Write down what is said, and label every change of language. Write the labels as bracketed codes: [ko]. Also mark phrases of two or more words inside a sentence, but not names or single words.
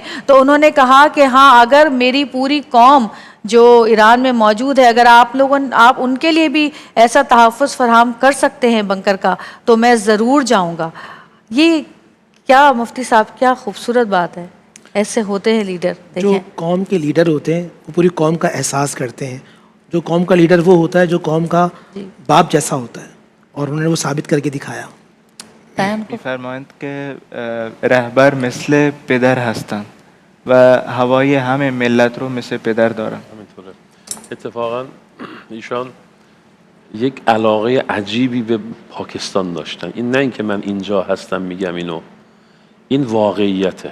[ur] تو انہوں نے کہا کہ ہاں، اگر میری پوری قوم جو ایران میں موجود ہے، اگر آپ ان کے لیے بھی ایسا تحفظ فراہم کر سکتے ہیں بنکر کا، تو میں ضرور جاؤں گا۔ یہ کیا مفتی صاحب، کیا خوبصورت بات ہے، ایسے ہوتے ہیں لیڈر۔ جو دیکھیں قوم کے لیڈر ہوتے ہیں وہ پوری قوم کا احساس کرتے ہیں۔ جو قوم کا لیڈر وہ ہوتا ہے جو قوم کا باپ جیسا ہوتا ہے، اور انہوں نے وہ ثابت کر کے دکھایا۔ [fa] میفرمایند که رهبر مثل پدر هستند و هوای همه ملت رو مثل پدر دارن. همینطوره. اتفاقا ایشان یک علاقه عجیبی به پاکستان داشتن. این نه اینکه من اینجا هستم میگم اینو، این واقعیته.